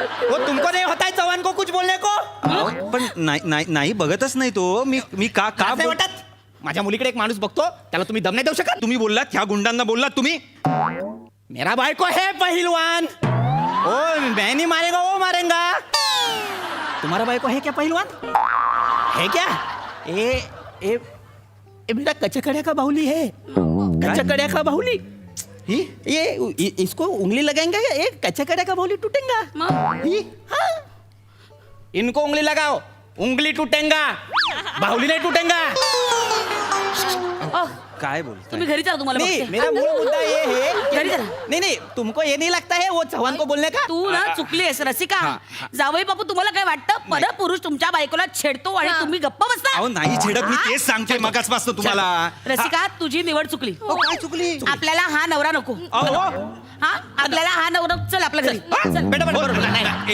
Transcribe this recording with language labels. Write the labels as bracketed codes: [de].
[hi] वो तुमको नहीं होता है चौहान को कुछ बोलने को? [mr] पण नाही बघतच नाही तो. मी का असं वाटत माझ्या मुलीकडे एक माणूस बघतो त्याला तुम्ही दम नाही देऊ शकत? तुम्ही बोललात ह्या गुंडांना बोललात तुम्ही? [hi] मेरा भाई को है पहलवान. ओ मैं नहीं मारेगा वो मारेगा. तुम्हारा भाई को है क्या पहलवान? है क्या? ए बेटा कचकड़िया का बाहुली है. कचकड़िया का बाहुली. ये इसको उंगली लगाएंगे ये कचकड़िया का बाहुली टूटेगा. हाँ. इनको उंगली लगाओ उंगली टूटेगा बाहुली नहीं टूटेगा. [mr] काय बोलताय? तुम्ही घरी जा तुम्हाला [hi] नहीं [mr] बघते. [hi] मेरा मूल मुद्दा ये है [mr] घरी चला. [hi] नहीं तुमको ये नहीं लगता है वो चौहान को बोलने का? [mr] तू ना चुकलीस रसिका. जावई बापू तुम्हाला काय वाटतं परपुरुष तुमच्या बायकोला छेडतो आणि तुम्ही गप्प बसता? अहो नाही छेडत. मी तेच सांगतोय मगाचपासून तुम्हाला. रसिका तुझी निवड चुकली. काय चुकली? आपल्याला हा नवरा नको. अहो हा आपल्याला हा नवरा चल आपल्या घरी चल. बेटा हो, बरोबर नाही